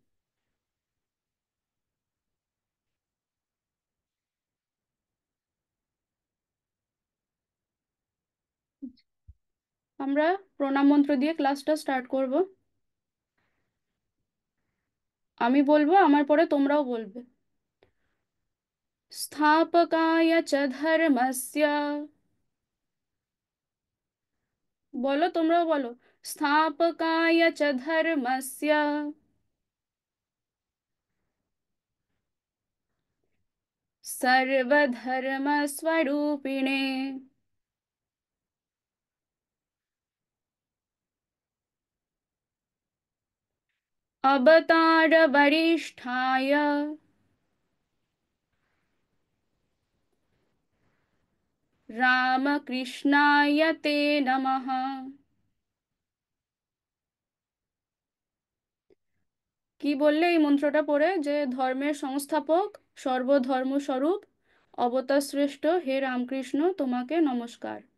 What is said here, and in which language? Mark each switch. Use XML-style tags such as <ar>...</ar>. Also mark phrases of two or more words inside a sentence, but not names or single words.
<bn>আমরা প্রণাম মন্ত্র দিয়ে ক্লাসটা স্টার্ট করব। আমি বলবো, আমার পরে তোমরাও বলবে।</bn> <sa>স্থাপকায় চ ধর্মস্য।</sa> <bn>বলো, তোমরাও বলো।</bn> <sa>স্থাপকায় চ ধর্মস্য सर्वधर्मस्वरूपिणे अवतारवरिष्ठाय রামকৃষ্ণায় তে নমঃ।</sa> <bn>কি বললে এই মন্ত্রটা পড়ে? যে ধর্মের সংস্থাপক, সর্বধর্মস্বরূপ, অবতার শ্রেষ্ঠ হে রামকৃষ্ণ, তোমাকে নমস্কার।</bn>